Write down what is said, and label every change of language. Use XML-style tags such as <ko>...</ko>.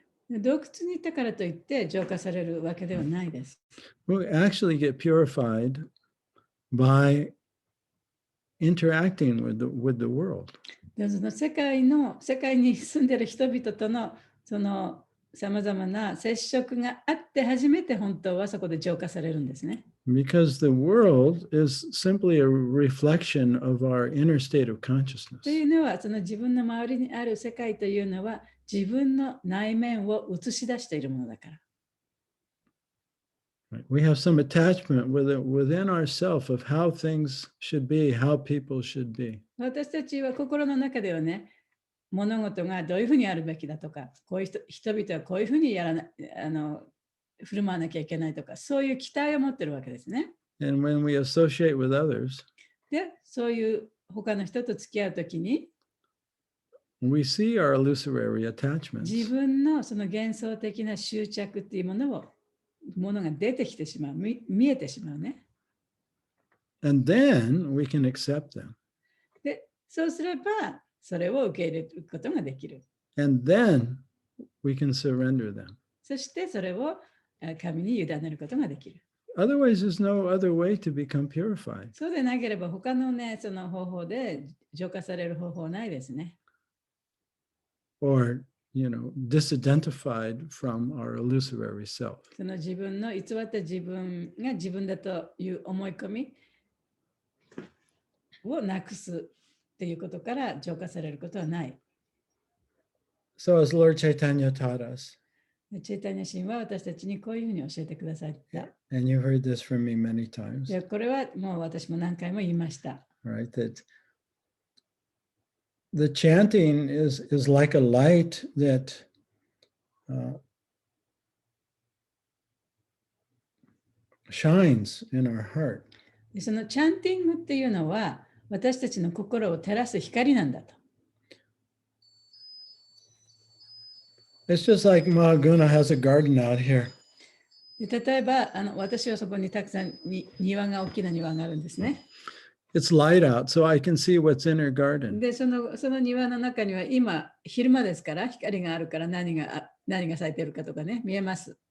<ja>洞窟に行ったからといって浄化されるわけではないです。</ja> <en>We actually get purified by interacting with the world.</en> <ja>でその世界に住んでいる人々とのそのさまざまな接触があって初めて本当はそこで浄化されるんですね。</ja> <en>Because the world is simply a reflection of our inner state of consciousness.</en> <ja>というのはその自分の周りにある世界というのは自分の内面を映し出しているものだから。</ja> <en>We have some attachment within ourselves of how things should be, how people should be.</en> <ja>私たちは心の中ではね、物事がどういうふうにあるべきだとか、こういう人々はこういうふうに振る舞わなきゃいけないとか、そういう期待を持ってるわけですね。</ja> <en>And when we associate with others,</en> <ja>で、そういう他の人と付き合うときに、</ja> <en>we see our illusory attachments.</en> <ja>自分のその幻想的な執着っていうものが出てきてしまう、見えてしまうね。</ja> <en>And then we can accept them.</en> <ja>で、そうすれば、それを受け入れることができる。</ja> <en>And then we can surrender them.</en> <ja>そしてそれを神に委ねることができる。</ja> <en>Otherwise, there's no other way to become purified.</en> <ja>そうでなければ他のね、その方法で浄化される方法はないですね。</ja> <en>Or, disidentified from our illusory self.</en> <ja>その自分の偽った自分が自分だという思い込みをなくすっていうことから浄化されることはない。</ja> <en>So as Lord Chaitanya taught us,</en> <ja>チェイタニア神は私たちにこういうふうに教えてくださった。</ja> <en>and you've heard this from me many times,</en> <ja>でこれはもう私も何回も言いました。</ja> <en>right? That the chanting is like a light that shines in our heart.</en> <ja>でそのチャンティングっていうのは私たちの心を照らす光なんだと。</ja> <en>It's just like Maha Guna has a garden out here.</en> <ja>で例えば私はそこにたくさん大きな庭があるんですね。</ja> <en>It's light out, so I can see what's in her garden.</en> <ja>でその庭の中には今昼間ですから光があるから何が咲いてるかとかね見えます。</ja>